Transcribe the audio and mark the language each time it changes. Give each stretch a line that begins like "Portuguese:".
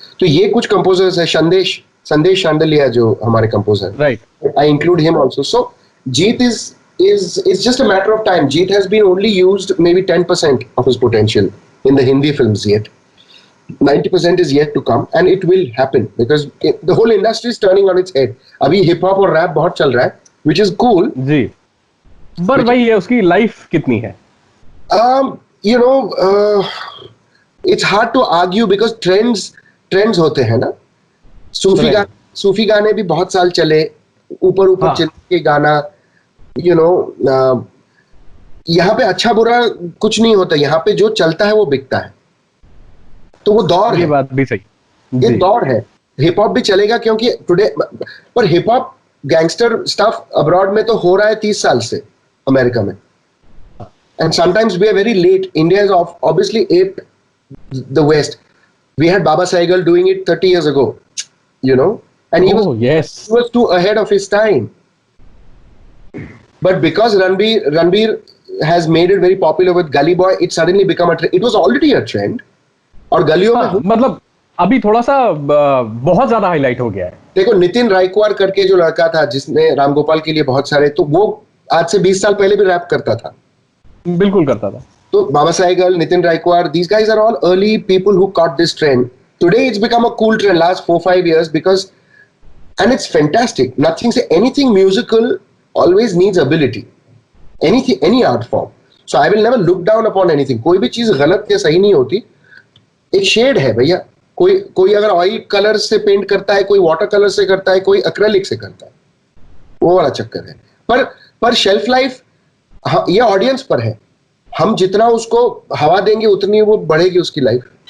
Hindi: तो ये कुछ composers है, संदेश शांडलिया जो हमारे composer, right?
English: I include him also. So Jeet is just a matter of time. Jeet has been only used maybe 10% of his potential in the Hindi films yet. 90% is yet to come, and it will happen because the whole industry is turning on its head.
Hindi: अभी hip hop और rap बहुत चल रहा है,
English: which is cool.
Hindi: जी, पर वही है, उसकी life कितनी है?
English: You know, it's hard to argue because trends
Hindi: होते हैं ना. सूफी गाने भी बहुत साल चले, ऊपर चल के गाना, you know, यहाँ पे अच्छा बुरा कुछ नहीं होता, यहाँ पे जो चलता है वो बिकता है, तो वो दौर है. ये बात भी सही, ये दौर है. हिप हॉप भी चलेगा क्योंकि टुडे, पर hip hop gangster stuff abroad में तो हो रहा है 30 साल से, अमेरिका में.
English: And sometimes we are very late. India has obviously aped the West. We had Baba Saigal doing it 30 years ago, you know, and he was too ahead of his time. But because Ranbir has made it very popular with Gully Boy, it suddenly become a trend. It was already a trend.
Hindi: और गलियों में मतलब अभी थोड़ा सा बहुत ज्यादा highlight हो गया है. देखो, नितिन रायकवार करके जो लड़का था जिसने राम गोपाल के लिए बहुत सारे, तो वो आज से 20 साल पहले भी रैप करता था. बिल्कुल करता था.
English: तो Baba Sehgal, Nitin Raikwar, these guys are all early people who caught this trend. Today it's become a cool trend last 4-5 years because, and it's fantastic. Anything musical always needs ability. Anything, any art form. So I will never look down upon anything.
Hindi: कोई भी चीज गलत या सही नहीं होती. एक shade है भैया. कोई अगर ऑयल कलर से पेंट करता है, कोई वाटर कलर से करता है, कोई एक्रेलिक से करता है, वो वाला चक्कर है. पर शेल्फ लाइफ ये ऑडियंस पर है. हम जितना उसको हवा देंगे उतनी वो बढ़ेगी उसकी लाइफ.